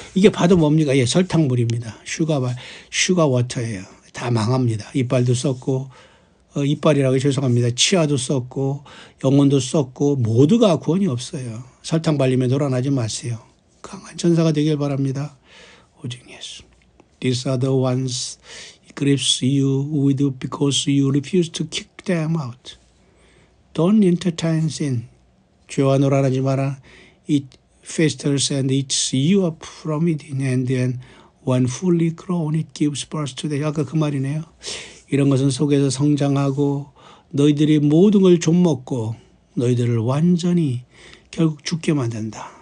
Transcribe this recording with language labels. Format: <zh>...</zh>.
<ko>이게 봐도 뭡니까? 예, 설탕물입니다. 슈가 워터예요. 다 망합니다. 이빨도 썩고 이빨이라고 죄송합니다. 치아도 썩고 영혼도 썩고 모두가 구원이 없어요. 설탕 발림에 놀아나지 마세요. 강한 전사가 되길 바랍니다. 오직 예수.</ko> <en>These are the ones grips you with because you refuse to kick them out. Don't entertain sin.</en> <ko>죄와 놀아나지 마라.</ko> <en>It festers and eats you up from within, and then when fully grown it gives birth to the.</en> <ko>아까 그 말이네요. 이런 것은 속에서 성장하고 너희들이 모든 걸 좀먹고 너희들을 완전히 결국 죽게 만든다.</ko>